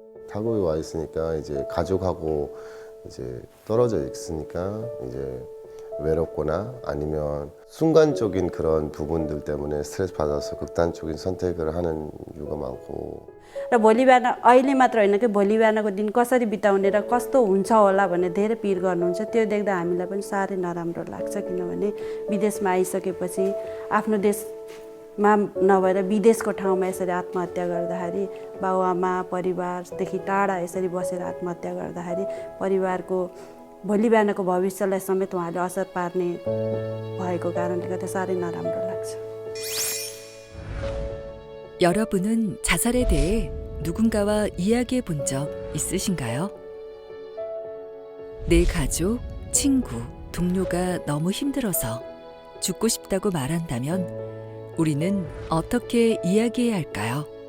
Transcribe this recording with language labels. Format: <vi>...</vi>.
<ko>타국에 와 있으니까 이제 가족하고 이제 떨어져 있으니까 이제 외롭거나 아니면 순간적인 그런 부분들 때문에 스트레스 받아서 극단적인 선택을 하는 이유가 많고.</ko> <ne>र भोलि बिहान अहिले मात्र होइन कि भोलि बिहानको दिन कसरी बिताउने र कस्तो हुन्छ होला भन्ने धेरै पिर गर्नुहुन्छ। त्यो देख्दा हामीलाई पनि साह्रै नराम्रो लाग्छ, किनभने विदेशमा आइसकेपछि आफ्नो देशमा नभएर विदेशको ठाउँमा यसरी आत्महत्या गर्दाखेरि, बाबुआमा परिवारदेखि टाढा यसरी बसेर आत्महत्या गर्दाखेरि परिवारको भोलि बिहानको भविष्यलाई समेत उहाँले असर पार्ने भएको कारणले गर्दा साह्रै नराम्रो लाग्छ।</ne> <ko>여러분은 자살에 대해 누군가와 이야기해 본 적 있으신가요? 내 가족, 친구, 동료가 너무 힘들어서 죽고 싶다고 말한다면 우리는 어떻게 이야기해야 할까요?</ko>